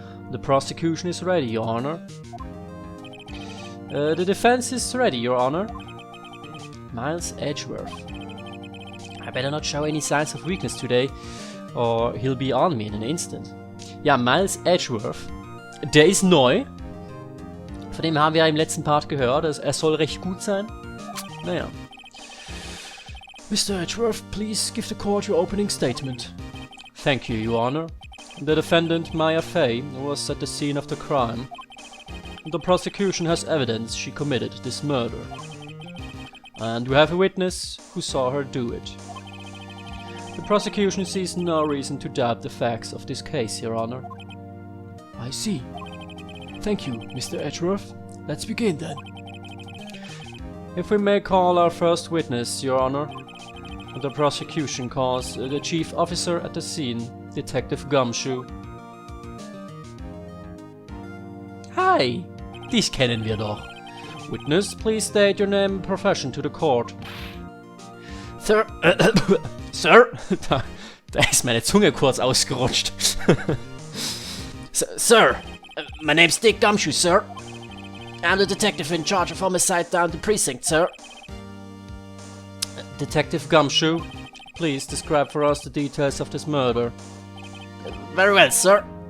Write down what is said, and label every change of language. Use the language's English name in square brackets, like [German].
[English] The prosecution is ready, Your Honor. The defense is ready, Your Honor. Miles Edgeworth. I better not show any signs of weakness today, or he'll be on me in an instant. [German] Ja, Miles Edgeworth, der ist neu. Von dem haben wir ja im letzten Part gehört, er soll recht gut sein. Naja. Mr. [English] Edgeworth, please give the court your opening statement. Thank you, Your Honor. The defendant, Maya Fey, was at the scene of the crime. The prosecution has evidence she committed this murder. And we have a witness who saw her do it. The prosecution sees no reason to doubt the facts of this case, Your Honor. I see. Thank you, Mr. Edgeworth. Let's begin then. If we may call our first witness, Your Honor. The prosecution calls the chief officer at the scene, Detective Gumshoe. Hi! [German] Dich kennen wir doch. [English] Witness, please state your name and profession to the court. Sir, Sir? [German] Da ist meine Zunge kurz ausgerutscht. [English] Sir, my name's Dick Gumshoe, sir. I'm the detective in charge of homicide down the precinct, sir. Detective Gumshoe, please describe for us the details of this murder. Very well, sir.